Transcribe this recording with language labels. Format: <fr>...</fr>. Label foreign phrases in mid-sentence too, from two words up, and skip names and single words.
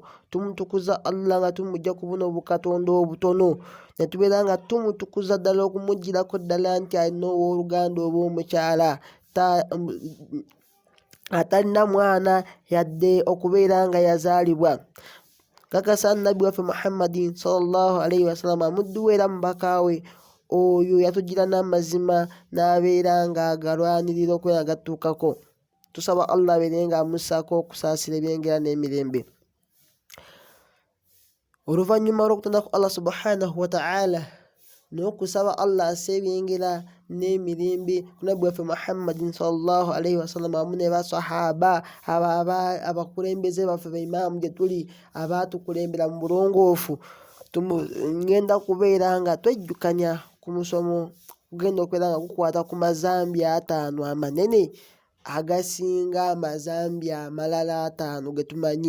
<lg>Tumutukuza Allah nga tumujja ku buno obukatonda obutono, ne tubeera nga tumutukuza ddala okumuggyirako ddala nti alina owooluganda oba omukyala atalina mwana yadde okubeera nga yazaalibwa. Kakasa nabbi waffe Muhammadin</lg> <ar>صلى الله عليه وسلم,</ar> <lg>muddu we era mubaka we, oyo yatugira n'amazima n'abeera ng'agalwanirira okubeera nga gatuukako. Tusaba Allah abeere ng'amussaako okusaasira ebyengera n'emirembe. Oluvannyuma olw'okutondaku Allah</lg> <ar>سبحانه وتعالى</ar> <lg>n'okusaba Allah asse ebyengera n'emirembe ku nabbi waffe Muhammadin</lg> <ar>صلى الله عليه وسلم</ar> <lg>wamu ne basahaba abakulembeze baffe baimaamu gye tuli abaatukulembera mu bulongoofu, ngenda kubeera nga twejjukanya ku musomo kugenda okubeera nga gukwata ku mazambi 5 amanene agasinga amazambi amalala 5 ge tumanyi.</lg>